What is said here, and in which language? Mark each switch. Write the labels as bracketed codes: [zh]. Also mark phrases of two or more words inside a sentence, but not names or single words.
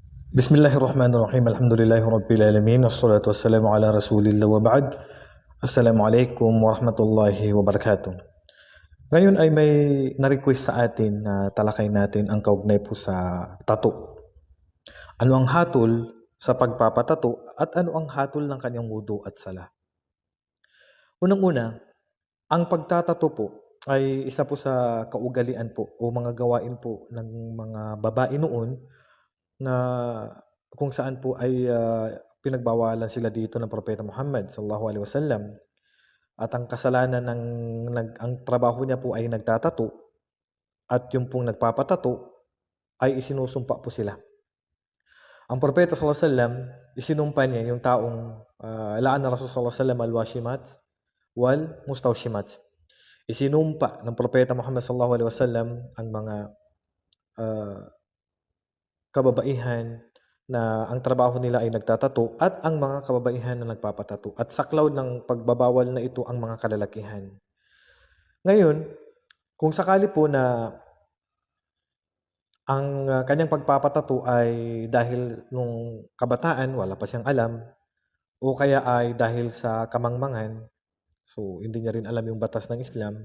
[ar] بسم الله الرحمن الرحيم الحمد لله رب العالمين والصلاة والسلام على رسول الله وبعد. السلام عليكم ورحمة الله وبركاته. [tl] Ngayon ay may na-request sa atin na talakay natin ang kaugnay po sa tattoo. Ano ang hatol sa pagpapatato at ano ang hatol ng kanyang wudu at sala? Unang-una, ang pagtatato po ay isa po sa kaugalian po o mga gawain po ng mga babae noon na kung saan po ay pinagbawalan sila dito ng Propeta Muhammad [ar] صلى الله عليه وسلم. [tl] At ang kasalanan ang trabaho niya po ay nagtatato at yung pong nagpapatato ay isinusumpa po sila. Ang Propeta [ar] صلى الله عليه وسلم, [tl] isinumpa niya yung taong [ar] لعن رسول صلى الله عليه وسلم الواشمات والمستوشمات. [tl] Isinumpa ng Propeta Muhammad [ar] صلى الله عليه وسلم [tl] ang mga kababaihan na ang trabaho nila ay nagtatato at ang mga kababaihan na nagpapatato. At saklaw ng pagbabawal na ito ang mga kalalakihan. Ngayon, kung sakali po na ang kanyang pagpapatato ay dahil nung kabataan, wala pa siyang alam, o kaya ay dahil sa kamangmangan, so hindi niya rin alam yung batas ng Islam.